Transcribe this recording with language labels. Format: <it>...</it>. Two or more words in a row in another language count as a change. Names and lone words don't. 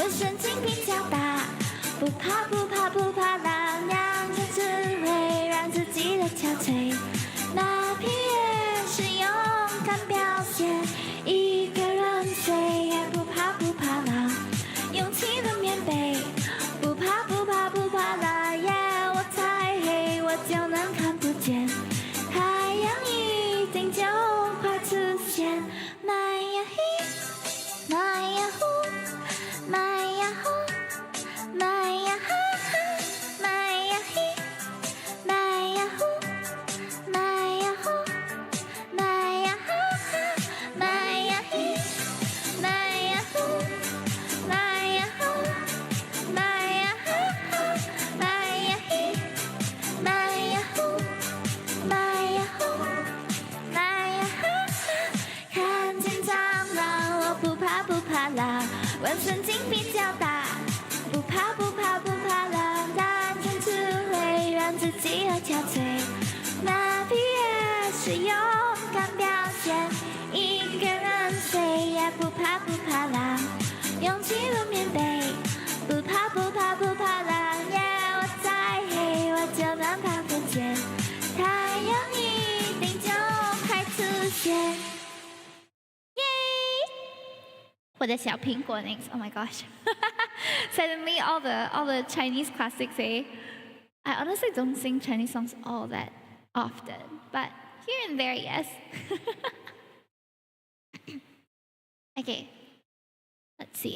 <zh>神经比较大，不怕不怕不怕狼，两个只会让自己的憔悴，马屁也是勇敢表现，一个人睡也不怕不怕狼，勇气的棉被，不怕不怕不怕狼，耶，我再黑我就能看不见，太阳一定就快出现。Maya he, Maya ho, Maya ho, Maya ha ha, Maya he, Maya ho, Maya ho, Maya ha ha, Maya he, Maya ho, Maya ho, Maya ha ha, Maya he, Maya ho, Maya ho, Maya ha ha，看见蟑螂，我不怕不怕狼，我神经比较大，不怕不怕不怕狼，但真只会让自己而憔悴，马屁也是勇敢表现，一个人睡也不怕不怕狼，勇气的棉被，不怕不怕不怕狼，耶，我再黑我就能看不见，太阳一定就快出现。耶！</zh> <en>For the 小苹果 things. Oh my gosh. Suddenly all the Chinese classics, eh? I honestly don't sing Chinese songs all that often, but here and there, yes. Okay. Let's see.</en>